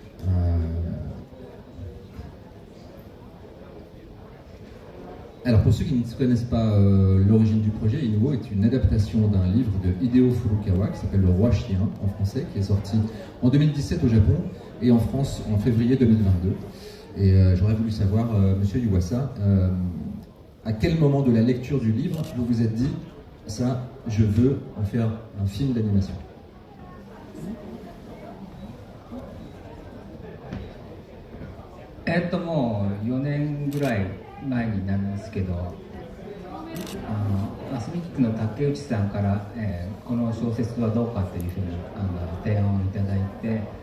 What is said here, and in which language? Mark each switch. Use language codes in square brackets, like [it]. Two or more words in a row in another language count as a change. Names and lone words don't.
[fr] Alors pour ceux qui ne connaissent pas l'origine du projet, Inuo est une adaptation d'un livre de Hideo Furukawa qui s'appelle Le Roi Chien en français, qui est sorti en 2017 au Japon et en France en février 2022. Et j'aurais voulu savoir, Monsieur Yuasa, à quel moment de la lecture du livre vous vous êtes dit ça, je veux en faire un film d'animation? [ja] もう4年ぐらい前になるんですけど、アスミックの竹内さんから、この小説はどうかというふうに提案をいただいて、